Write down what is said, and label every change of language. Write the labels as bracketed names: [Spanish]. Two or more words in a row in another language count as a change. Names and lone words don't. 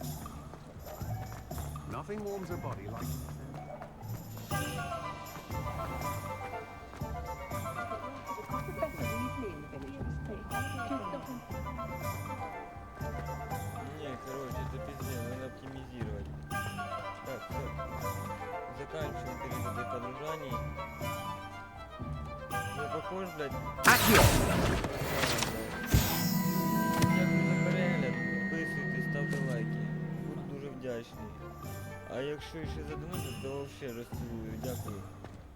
[English] Nothing warms a body like... [Russian] Не, короче, это пиздец, надо оптимизировать. Так, все. Заканчиваем периоды погружаний. Я похож, блядь. [Ukrainian] Дякую за перегляд, підписуйтесь, ставте лайки. Буду дуже вдячний. А якщо ще задонатите, то взагалі розцілую. Дякую.